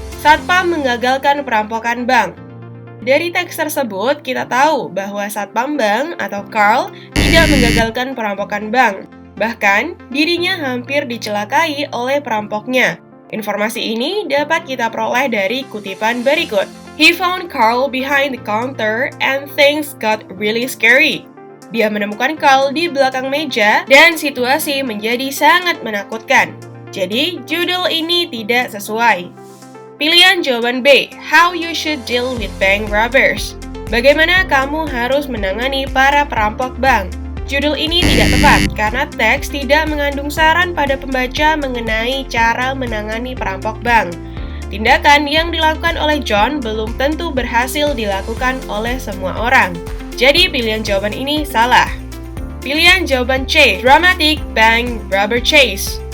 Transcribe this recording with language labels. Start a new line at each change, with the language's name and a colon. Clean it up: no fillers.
Indonesian: Satpam mengagalkan perampokan bank. Dari teks tersebut, kita tahu bahwa Satpam Bank atau Carl tidak menggagalkan perampokan bank. Bahkan, dirinya hampir dicelakai oleh perampoknya. Informasi ini dapat kita peroleh dari kutipan berikut.
English: "He found Carl behind the counter and things got really scary."
Indonesian: Dia menemukan Carl di belakang meja dan situasi menjadi sangat menakutkan. Jadi, judul ini tidak sesuai. Pilihan jawaban B,
English: How you should deal with bank robbers.
Indonesian: Bagaimana kamu harus menangani para perampok bank? Judul ini tidak tepat karena teks tidak mengandung saran pada pembaca mengenai cara menangani perampok bank. Tindakan yang dilakukan oleh John belum tentu berhasil dilakukan oleh semua orang. Jadi pilihan jawaban ini salah. Pilihan jawaban C,
English: Dramatic Bank Robber Chase.